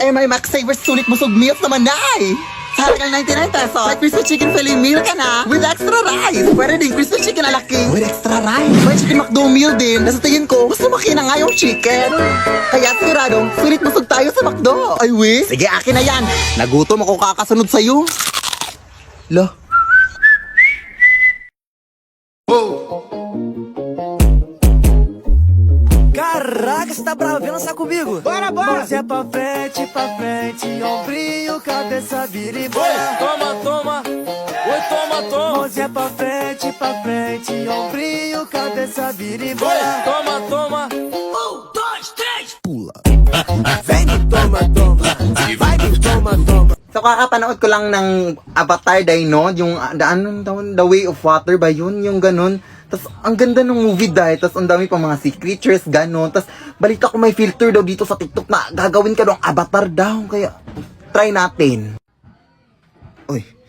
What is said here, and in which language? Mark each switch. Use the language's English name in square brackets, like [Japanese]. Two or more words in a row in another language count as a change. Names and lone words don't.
[Filipino] Eh, may Max Savers sulit busog meals naman na eh. Sa halagang 99 pesos, may [English] crispy chicken fillet meal [Filipino] ka na [English] with extra rice. [Filipino] Pwede din [English] crispy chicken [Filipino] na laki [English] with extra rice. [Filipino] May chicken McDo meal din. Nasa tingin ko, gusto makina nga yung chicken. Kaya siguradong, sulit busog tayo sa McDo. Ay, we? Sige, akin na yan. Nagutom ako kakasunod sa'yo. Lo. [Portuguese] Caraca, você tá bravo? Vem dançar comigo. Bora, bora. Mãozinha pra frente, ombrinho, cabeça, vira e bora. Toma, toma. Oi, toma, toma. Mãozinha pra frente, ombrinho, cabeça, vira e bora. Toma, toma. 1, 2, 3. Pula. Vem no toma, toma. Vai no toma, toma. [Filipino] So kakapanood ko lang ng Avatar Dino, yung The Way of Water ba yun? Yung ganun. Tapos ang ganda ng movie dahil, tapos ang dami pang mga [English] sea creatures, [Filipino] ganun. Tapos balita ko may filter daw dito sa TikTok na gagawin ka daw ang avatar daw. Kaya try natin. Uy.